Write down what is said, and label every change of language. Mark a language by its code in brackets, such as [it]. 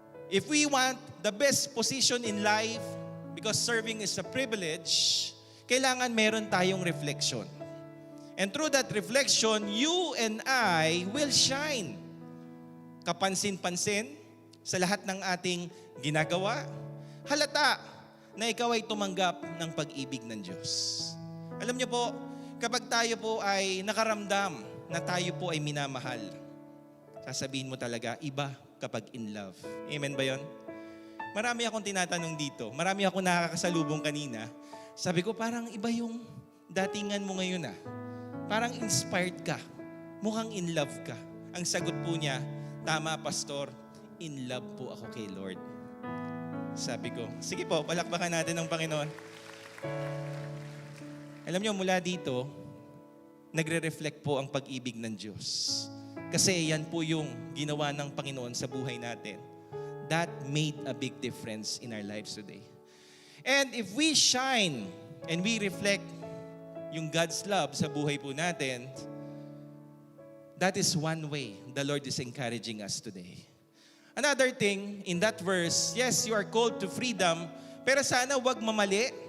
[en] If we want the best position in life, because serving is a privilege, [tl] kailangan meron tayong reflection. [en] And through that reflection, you and I will shine. [tl] Kapansin-pansin sa lahat ng ating ginagawa, halata na ikaw ay tumanggap ng pag-ibig ng Diyos. Alam niyo po, kapag tayo po ay nakaramdam na tayo po ay minamahal, sasabihin mo talaga, iba kapag in love. Amen ba yon? Marami akong tinatanong dito. Marami akong nakakasalubong kanina. Sabi ko, parang iba yung datingan mo ngayon ah. Parang inspired ka. Mukhang in love ka. Ang sagot po niya, tama pastor, in love po ako kay Lord. Sabi ko, sige po, palakpakan natin ng Panginoon. Alam niyo, mula dito, nagre-reflect po ang pag-ibig ng Diyos. Kasi yan po yung ginawa ng Panginoon sa buhay natin. [en] That made a big difference in our lives today. And if we shine and we reflect yung God's love [tl] sa buhay po natin, [en] that is one way the Lord is encouraging us today. Another thing, in that verse, yes, you are called to freedom, [tl] pero sana wag mamali.